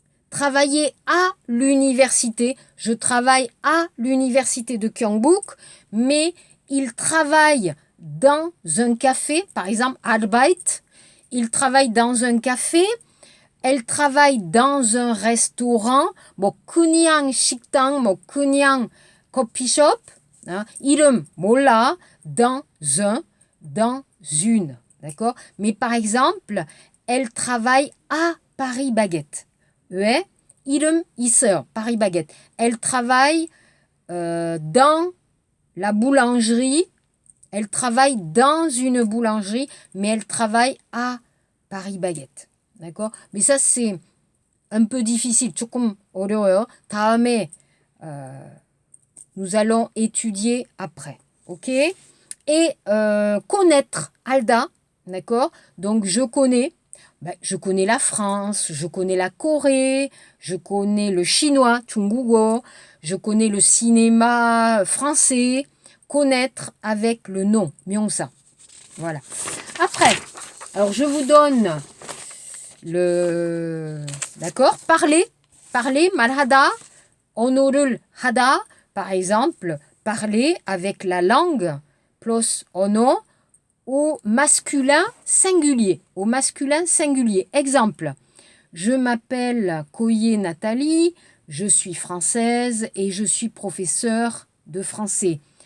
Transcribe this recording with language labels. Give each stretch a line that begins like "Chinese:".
French: Travailler à l'université. Je travaille à l'université de Gyeongbuk, mais il travaille dans un café, par exemple, Arbeit. Il travaille dans un café. Elle travaille dans un restaurant.
Korean: 뭐 그냥 식당, 뭐 그냥 커피숍. 이름 몰라.
French: Dans un, dans une. D'accord? Mais par exemple, elle travaille à Paris Baguette.
Korean: 왜? 이름 있어요. Paris Baguette.
French: Elle travaille dans la boulangerie. Elle travaille dans une boulangerie, mais elle travaille à Paris Baguette. D'accord? Mais ça, c'est un peu difficile.
Korean: 조금 어려워요. 다음에
French: nous allons étudier après. OK? Et connaître, 알다. D'accord? Donc, je connais. Je connais la France, je connais la Corée, je connais le chinois, 중국어, je connais le cinéma français. Connaître avec le nom, 명사. Voilà. Après, alors je vous donne le... D'accord?
Korean: Parler, 말하다, 언어를 하다.
French: Par exemple, parler avec la langue, plus 언어, au masculin singulier. Au masculin singulier. Exemple, je m'appelle Koye Nathalie, je suis française et je suis professeure de français.